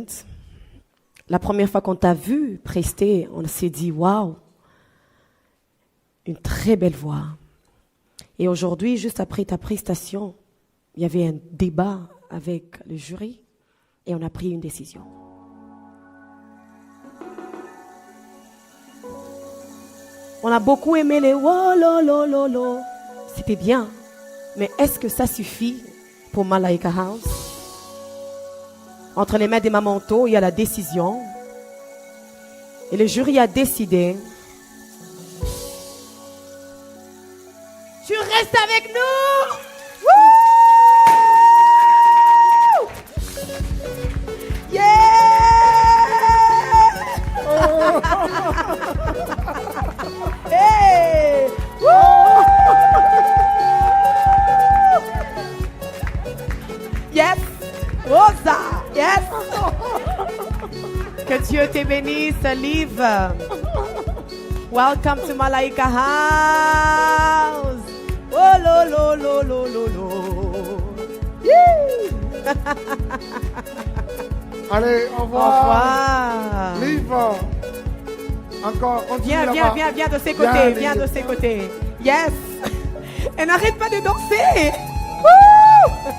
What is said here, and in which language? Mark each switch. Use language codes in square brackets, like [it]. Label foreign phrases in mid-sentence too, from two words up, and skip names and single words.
[fr] La première fois qu'on t'a vu prester, on s'est dit, waouh, une très belle voix. Et aujourd'hui, juste après ta prestation, il y avait un débat avec le jury et on a pris une décision. On a beaucoup aimé les oh lo lo lo lo. C'était bien, mais est-ce que ça suffit pour Malaika House? Entre les mains des Mamanto, il y a la décision. Et le jury a décidé. Tu restes avec nous? [en] Woo! Yeah! Hey! Woo! Yes! Rosa! Yes! [fr] Que Dieu te bénisse, Liv. [en] Welcome to Malaika House. Oh lo lo lo lo lo lo. [fr] Allez, au Au revoir. revoir. Liv. Encore, continue là-bas. Viens de ses côtés, viens Liv. de ses côtés. Yes. Elle n'arrête pas de danser. Woo!